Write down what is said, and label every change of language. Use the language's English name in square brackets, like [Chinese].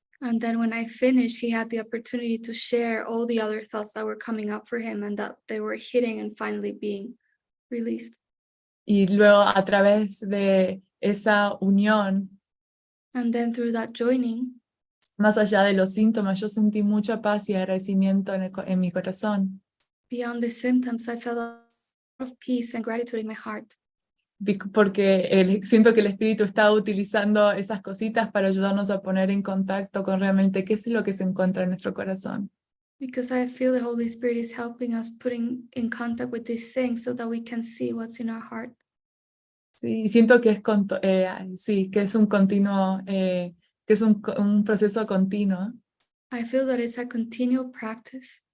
[English] And then when I finished, he had the opportunity to share all the other thoughts that were coming up for him and that they were hitting and finally being released. [Spanish] Y luego a través de esa unión, [English] And then through that joining, [Spanish] más allá de los síntomas, yo sentí mucha paz y agradecimiento en mi corazón. [English] beyond the symptoms, I felt a lot of peace and gratitude in my heart. [Spanish] Porque siento que el Espíritu está utilizando esas cositas para ayudarnos a poner en contacto con realmente qué es lo que se encuentra en nuestro corazón. [English] Because I feel the Holy Spirit is helping us putting in contact with these things so that we can see what's in our heart. [Spanish] Sí, y siento que sí, que es un continuo, que es un proceso continuo, [English] I feel that it's a continual practice,